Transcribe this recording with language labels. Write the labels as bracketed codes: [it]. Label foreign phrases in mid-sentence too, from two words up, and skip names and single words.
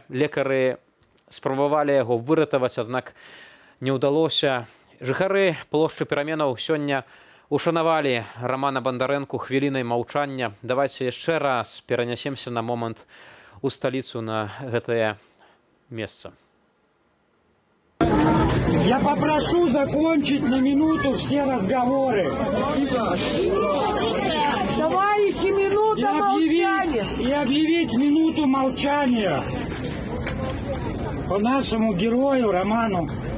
[be] Лекары спрабавалі яго выратаваць, аднак не ўдалося. Жыхары плошчы пераменаў сёння ушанавалі Романа Бандарэнку хвілінай маўчання. Давайце яшчэ раз перанясемся на момант у сталіцу, на гэтае месца. [ru] Я попрошу закончить на минуту все разговоры. Товарищи, минута молчания. И объявить минуту молчания по нашему герою Роману.